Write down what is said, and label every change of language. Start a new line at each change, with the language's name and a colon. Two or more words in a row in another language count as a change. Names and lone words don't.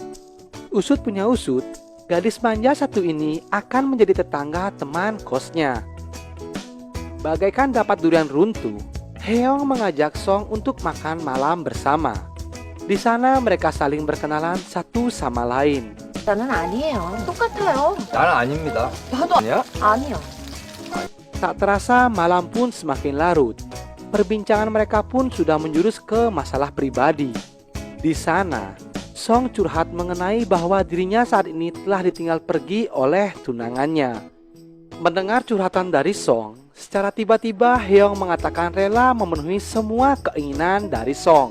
Indonesian: Usut punya usut, gadis manja satu ini akan menjadi tetangga teman kosnya. Bagaikan dapat durian runtuh, Heong mengajak Song untuk makan malam bersama. Di sana mereka saling berkenalan satu sama lain.
Korean: 나는 아니에요. 똑같아요. 나는 아닙니다. 나도 아니야? 아니요.
Indonesian: Tak terasa malam pun semakin larut. Perbincangan mereka pun sudah menjurus ke masalah pribadi. Di sana, Song curhat mengenai bahwa dirinya saat ini telah ditinggal pergi oleh tunangannya. Mendengar curhatan dari Song, secara tiba-tiba Heong mengatakan rela memenuhi semua keinginan dari Song.